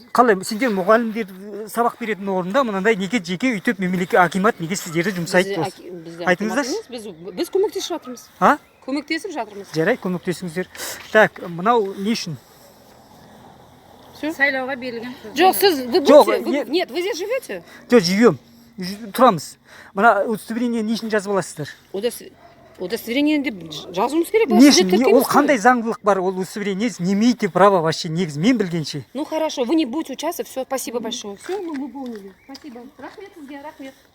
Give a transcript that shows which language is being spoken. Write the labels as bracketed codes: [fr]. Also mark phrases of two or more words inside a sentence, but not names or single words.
[kk] Қалай, сендер мұғалімдер сабақ беретін орында мынандай неге жеке үйтіп мемлекет акимат неге сіздерді жұмсайды? Айтыңыздаршы. Біз көмектесіп жатырмыз. А? Көмектесіп жатырмыз. Жарай, көмектесіңіздер. Так, мынау не үшін? Сайлауға берілген. Жоқ, сіз, [ru] вы будете? Нет, вы здесь живете? [kk] Жоқ, живем. Тұрамыз. Мына удостоверение не үшін жазып аласыздар? Удостоверение деп жазуымыз керек. Не үшін? Ол қандай заңдылық бар? Ол удостоверение [ru] не имеете права вообще [kk] негіз мен білгенше. [ru] Ну хорошо, вы не будете участвовать, все, спасибо большое. Все, мы выполнили. Спасибо. [kk] Рахмет сізге, рахмет.